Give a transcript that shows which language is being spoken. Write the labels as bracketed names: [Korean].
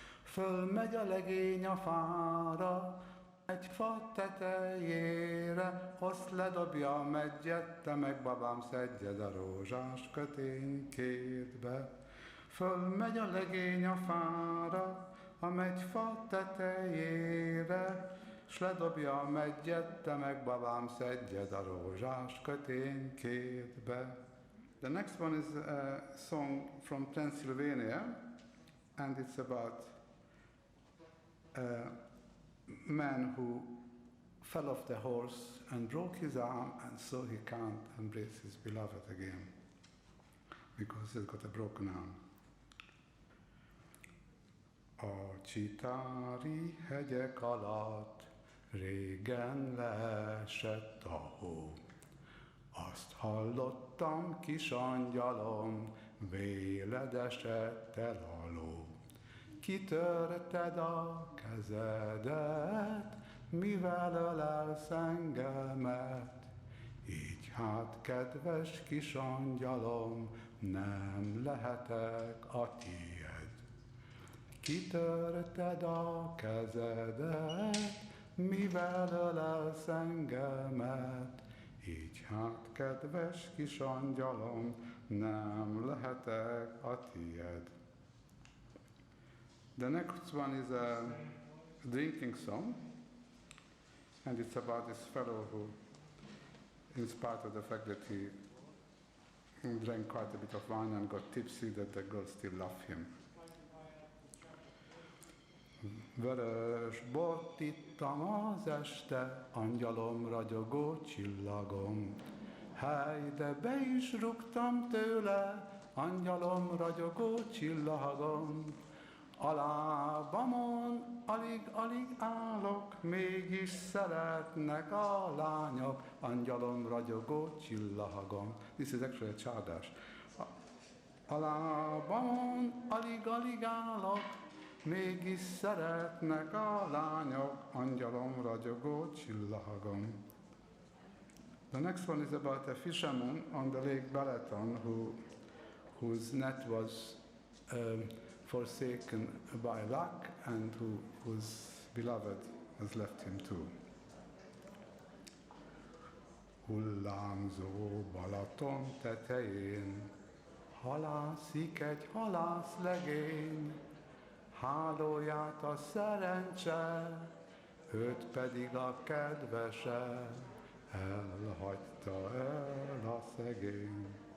[Hungarian] Fölmegy a legény a fára, egy fa tetejére, azt ledobja a meggyet, te meg babám szedjed a rózsás köténykédbe. Fölmegy a legény a fára, a megyfa tetejére, s ledobja a meggyet, te meg babám szedjed a rózsás köténykédbe. [English] The next one is a song from Pennsylvania, and it's about a man who fell off the horse and broke his arm, and so he can't embrace his beloved again because he's got a broken arm. [Hungarian] A csitári hegyek alatt régen leesett a hó. Azt hallottam, kis angyalom, véled esett el a ló. Kitörted a kezedet, mivel ölelsz engemet? Így hát, kedves kis angyalom, nem lehetek a tiéd. Kitörted a kezedet, mivel ölelsz engemet? Így hát, kedves kis angyalom, nem lehetek a tiéd. [English] The next one is a drinking song, and it's about this fellow who, in spite of the fact that he drank quite a bit of wine and got tipsy, that the girls still love him. [Hungarian] Vörös bort ittam az este, angyalom, ragyogó csillagom. Hely, de be is rúgtam tőle, angyalom, ragyogó csillagom. A lábamon alig állok, mégis szeretnek a lányok, angyalom, ragyogó csillagom. [English] This is actually a csárdás. [Hungarian] A lábamon alig állok, mégis szeretnek a lányok, angyalom, ragyogó csillagom. [English] The next one is about a fisherman on the Lake Balaton whose net was forsaken by luck, and whose beloved has left him too. [Hungarian] Hullámzó Balaton tetején halászik egy halászlegény, hálóját a szerencse, őt pedig a kedvese, elhagyta el a szegény.